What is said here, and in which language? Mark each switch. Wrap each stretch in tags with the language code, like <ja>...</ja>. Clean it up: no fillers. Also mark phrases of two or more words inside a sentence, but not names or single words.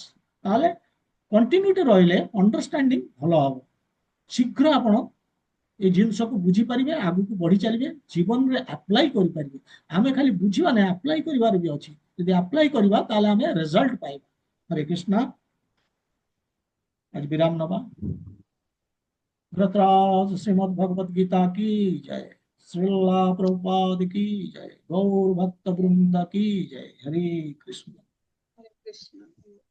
<or>ତାହେଲେ କଣ୍ଟିନ୍ୟୁଟି ରହିଲେ ଅଣ୍ଡରଷ୍ଟାଣ୍ଡିଂ ଭଲ ହବ। ଶୀଘ୍ର ଆପଣ এই ଜିନିଷକୁ ବୁଝିପାରିବେ, ଆଗକୁ ବଢି ଚାଲିବେ, ଜୀବନରେ ଆପ୍ଲାଏ କରିପାରିବେ। ଆମେ ଖାଲି ବୁଝିବା ନାହିଁ, ଆପ୍ଲାଏ କରିବାର ବି ଅଛି। ଯଦି ଆପ୍ଲାଏ କରିବା ତାହେଲେ ଆମେ ରେଜଲ୍ଟ ପାଇବା। ହରେ କୃଷ୍ଣ। ଆଜି ବିରାମ ନବା।</or> <hi>धृतराज श्रीमद् भगवद गीता की जय। श्रीला प्रभुपाद की जय। गौर भक्त वृंद की जय। हरे कृष्ण। हरे कृष्ण।</hi>